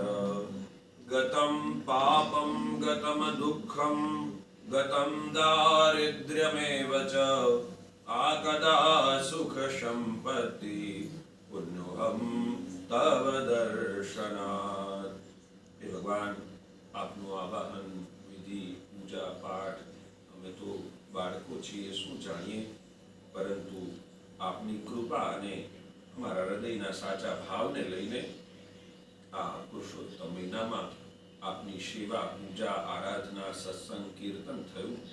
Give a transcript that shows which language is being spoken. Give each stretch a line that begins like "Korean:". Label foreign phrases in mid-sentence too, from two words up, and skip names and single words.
Sanskrit: गतं पापं गतं दुःखं गतं दारिद्र्यमेव च आकदा सुख संपत्ति पुण्योहं तव दर्शनात्।
Gujarati: હે ભગવાન, आपનું આવાહન વિધિ પૂજા પાઠ અમે તો બાળકો છીએ, શું જાણીએ, પરંતુ આપની કૃપા અને અમારા હૃદયના સાચા ભાવને લઈને આ પુરુષોત્તમ મહિનામાં આપની સેવા પૂજા આરાધના સત્સંગ કીર્તન થયું,